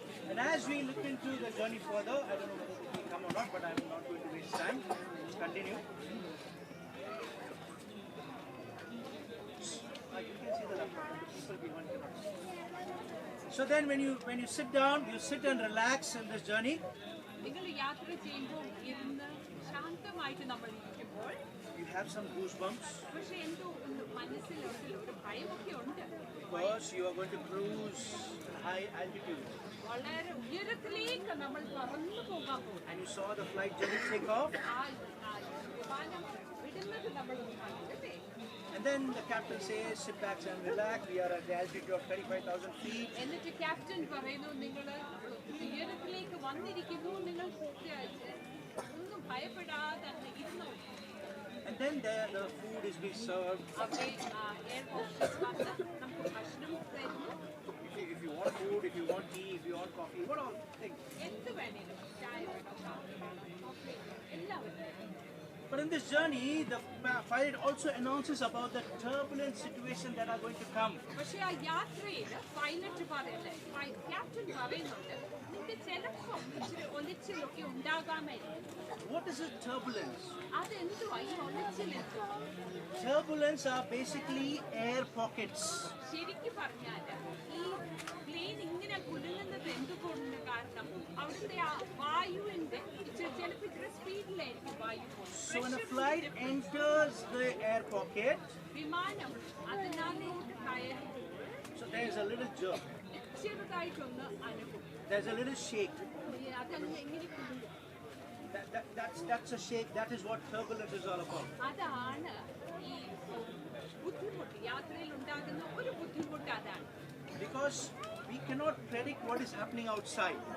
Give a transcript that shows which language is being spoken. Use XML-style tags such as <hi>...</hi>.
<en>And as we look into the journey further, I don't know whether it will come or not, but I'm not going to waste time. Let's continue. You can see the people behind you. So then when you sit down, you sit and relax in this journey.</en> <ml>നിങ്ങൾ യാത്ര ചെയ്യുമ്പോൾ ഇരുന്ന് ശാന്തമായിട്ട് നമ്മൾ ഇരിക്കുമ്പോൾ</ml> <en>You have some goosebumps</en> <ml>പക്ഷെ എന്തോ മനസ്സിൽ ഒരു ഭയമൊക്കെ ഉണ്ട്.</ml> <en>because you are going to cruise high altitude.</en> <ml>വളരെ ഉയരത്തിലേക്ക് നമ്മൾ പറന്നു പോകാൻ പോകും.</ml> <en>And you saw the flight journey take off.</en> <ml>വിമാനം വിടുന്നത് നമ്മൾ കണ്ടില്ലേ.</ml> <en>And then the captain says, sit back and relax. We are at the altitude of 35,000 feet.</en> <ml>എന്നിട്ട് ക്യാപ്റ്റൻ പറയുന്നു, നിങ്ങൾ ഉയരത്തിലേക്ക് വന്നിരിക്കുന്നു, നിങ്ങൾ ഒന്നും ഭയപ്പെടാതെ ഇരുന്നു.</ml> <en>And then there the food is being served.</en> <ml>അവിടെ എയർപോർട്ടിൽ വന്ന് നമുക്ക് ഭക്ഷണം തരുന്നു.</ml> <en>If you want food, if you want tea, if you want coffee, what all things.</en> <ml>എന്ത് വേണേലും, ചായ വേണോ, കാപ്പി വേണോ, കോഫി വേണോ, എല്ലാം ഉണ്ട്.</ml> <en>But in this journey, the pilot also announces about the turbulent situation that are going to come.</en> <ml>പക്ഷേ ആ യാത്രയിൽ പൈലറ്റ് പറയല്ലേ, ക്യാപ്റ്റൻ പറയുന്നുണ്ട് നിങ്ങൾക്ക് ചിലപ്പോൾ ഒലിച്ചിലൊക്കെ ഉണ്ടാകാമായിരിക്കും.</ml> <en>What is a turbulence?</en> <ml>അതെന്തുവാ ഈ ഒലിച്ചിലെന്തോ?</ml> <en>Turbulence are basically air pockets.</en> <ml>ശരിക്കും പറഞ്ഞാൽ ഈ പ്ലെയിൻ ഇങ്ങനെ കുലുങ്ങുന്നത് എന്തുകൊണ്ട്? കാരണം അവിടുത്തെ ആ വായുവിന്റെ ചിലപ്പോൾ ഇത്ര സ്പീഡിലായിരിക്കും വായു.</ml> <en>So when a flight enters the air pocket,</en> <ml>വിമാനം അതിനകത്തോട്ട് കയറുമ്പോൾ</ml> <en>so there is a little jerk,</en> <ml>ചെറുതായിട്ടൊന്ന് അനുഭവം.</ml> <en>there's a little shake.</en> <ml>അതങ്ങ് എങ്ങനെ കുലുങ്ങും?</ml> <en>That's a shake. That is what turbulence is all about.</en> <ml>അതാണ് ഈ ബുദ്ധിമുട്ട്, യാത്രയിൽ ഉണ്ടാകുന്ന ഒരു ബുദ്ധിമുട്ട് അതാണ്.</ml> <en>Because we cannot predict what is happening outside.</en>